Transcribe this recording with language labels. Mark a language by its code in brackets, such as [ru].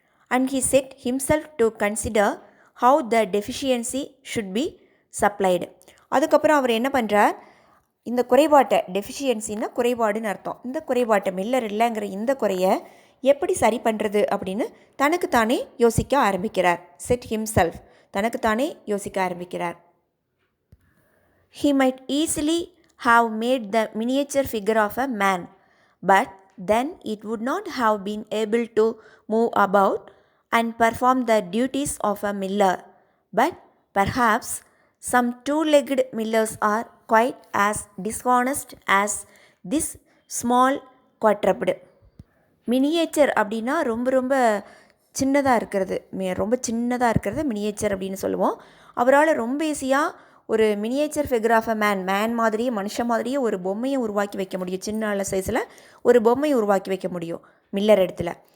[en] And he said himself to consider how the deficiency should be supplied. [ta] அதுக்கப்புறம் அவர் என்ன பண்ணுறார், இந்த குறைபாட்டை, டெஃபிஷியன்சின்னா குறைபாடுன்னு அர்த்தம், இந்த குறைபாட்டை, மில்லர் இல்லைங்கிற இந்த குறையை எப்படி சரி பண்ணுறது அப்படின்னு தனக்குத்தானே யோசிக்க ஆரம்பிக்கிறார். [en] said himself, [ta] தனக்குத்தானே யோசிக்க ஆரம்பிக்கிறார். [en] He might easily have made the miniature figure of a man, but then it would not have been able to move about and perform the duties of a miller. But perhaps some two-legged millers are quite as dishonest as this small quadruped. [ta] Miniature அப்படின்னா ரொம்ப ரொம்ப சின்னதாக இருக்கிறது, ரொம்ப சின்னதாக இருக்கிறது miniature அப்படின்னு சொல்லுவோம். அவரால் ரொம்ப ஈஸியாக ஒரு [en] miniature figure of a man [ta] மாதிரியே, மனுஷன் மாதிரியே ஒரு பொம்மையை உருவாக்கி வைக்க முடியும். சின்ன அள சைஸில் ஒரு பொம்மையை உருவாக்கி வைக்க முடியும் மில்லர் இடத்துல.